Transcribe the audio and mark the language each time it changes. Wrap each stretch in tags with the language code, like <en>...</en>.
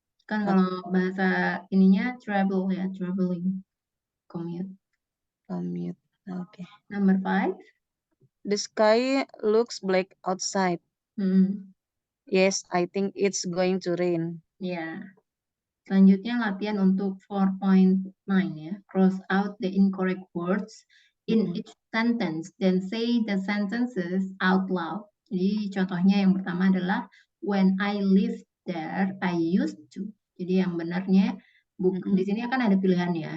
<id>Kan kalau bahasa ininya travel ya, traveling. Commute.</id> <en>Commute. Okay. Number 5. The sky looks black outside. Yes, I think it's going to rain.</en> <id>Ya. Selanjutnya latihan untuk 4.9 ya.</id> <en>Cross out the incorrect words in each sentence, then say the sentences out loud.</en> <id>Jadi contohnya yang pertama adalah</id> <en>when I lived there, I used to.</en> <id>Jadi yang benarnya di sini akan ada pilihan ya.</id>